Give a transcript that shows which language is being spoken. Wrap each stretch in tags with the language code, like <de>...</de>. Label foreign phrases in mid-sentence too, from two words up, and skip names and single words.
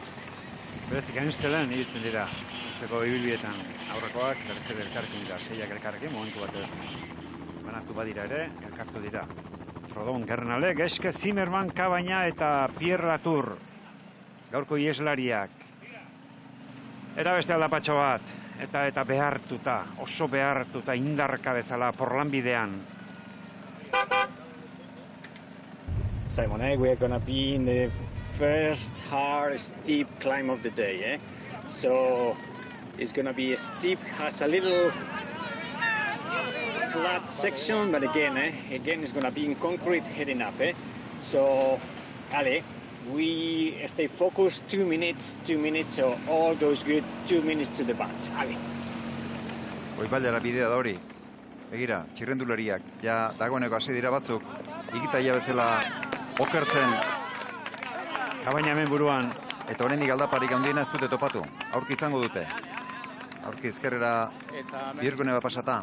<eu>Berezik hainuztelen ibiltzen dira, antzeko ibilbietan aurrekoak, berezere elkarrekin dira, 6 elkarrekin, momentu batez banatu badira ere, elkartu dira. Prodom, Gernale, Geske, Zimmerman, Kabaina eta Pierre Latour. Gaurko ieslariak. Eta beste aldapatxo bat, eta behartuta, oso behartuta, indarka bezala, porlanbidean.</eu> <en>Simon, we are going to be in the first hard, steep climb of the day, eh? So it's going to be steep, has a little flat section, but again it's going to be in concrete heading up, eh? So, Ale, we stay focused, 2 minutes, so all goes good, 2 minutes to the bunch. Ale.</en> <eu>Goibailara bidea da hori. Begira, txirrendulariak, ja dagoeneko hasi dira batzuk, ikitaia bezala okertzen. Kabaina hemen buruan. Eta oraindik aldaparik handiena ez dute topatu. Aurki izango dute. Aurki ezkerrera bihurgune bat pasata.</eu>